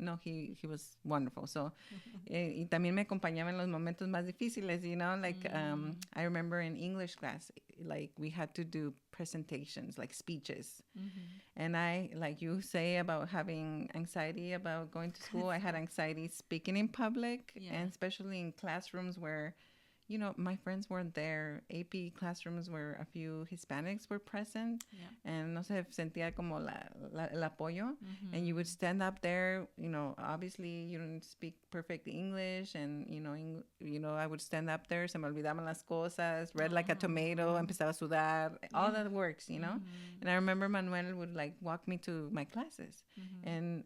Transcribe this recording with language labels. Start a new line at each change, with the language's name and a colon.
English: No, he was wonderful. So,
Spanish: y también me acompañaba en los momentos más difíciles,
English: like, I remember in English class, like, we had to do presentations, like speeches. And I, like you say about having anxiety about going to school, I had anxiety speaking in public, and especially in classrooms where my friends weren't there. AP classrooms where a few Hispanics were present, Yeah.
Spanish: and no se sentía como el apoyo.
English: And you would Mm-hmm. stand up there, obviously you don't speak perfect English, and I would stand up there,
Spanish: se me olvidaban las cosas,
English: red like a tomato, Oh.
Spanish: empezaba a sudar, all
English: Yeah. that works. Mm-hmm. And I remember Manuel would like walk me to my classes, Mm-hmm.